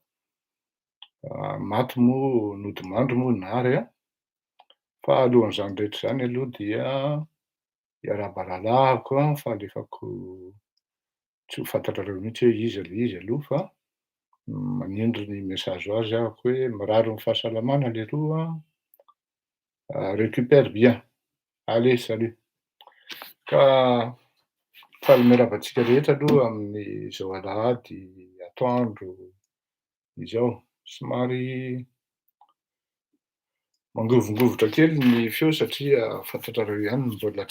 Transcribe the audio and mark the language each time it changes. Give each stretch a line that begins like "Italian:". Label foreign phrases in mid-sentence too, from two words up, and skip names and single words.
Malagasy: maty moa nodimandry moa nary fa alohan'izany rehetra zany aloha dia iaraha-balalahako fa alefako tsy ho fantatrareo mihitsy hoe iza le izy aloha fa manindry ny message ho azy ahako hoe mirary ny fahasalamana leroa
French: récupère bien, allez salut.
Malagasy: Ka faly miarahaba antsika rehetra aloha amin'izao alahady atoandro izao, somary mangovongovotra kely ny feo satria fantatrareo ihany mbola tsy